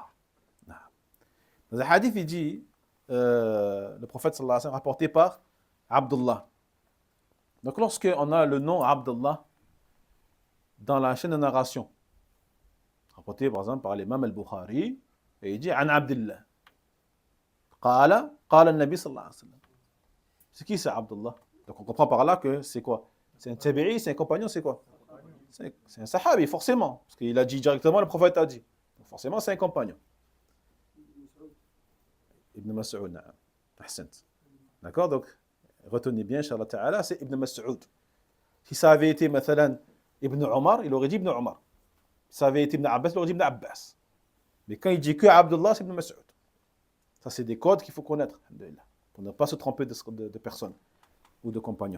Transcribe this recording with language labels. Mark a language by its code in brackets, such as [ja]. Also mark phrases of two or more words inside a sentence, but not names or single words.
[fr] Dans un hadith, il dit, le prophète [ar] صلى الله عليه وسلم, [fr] rapporté par Abdullah. Donc lorsqu'on a le nom Abdullah dans la chaîne de narration, rapporté par exemple par l'imam al-Bukhari, et il dit An Abdullah. [ar] قال النبي صلى الله عليه وسلم. [fr] C'est qui c'est Abdullah? Donc on comprend par là que c'est quoi? C'est un tabi'i, c'est un compagnon, c'est quoi? C'est un sahabi, forcément. Parce qu'il a dit directement, le prophète a dit. Donc forcément, c'est un compagnon. [ar] Ibn Mas'ud, نعم. أحسنت. [fr] D'accord? Donc, retenez bien, [ar] إن شاء الله تعالى, [fr] c'est Ibn Mas'ud. Si ça avait été, mathalan, Ibn Omar, il aurait dit Ibn Omar. Si ça avait été Ibn Abbas, il aurait dit Ibn Abbas. Mais quand il dit que Abdullah, c'est Ibn Mas'ud. Ça, c'est des codes qu'il faut connaître, pour ne pas se tromper de personnes ou de compagnons.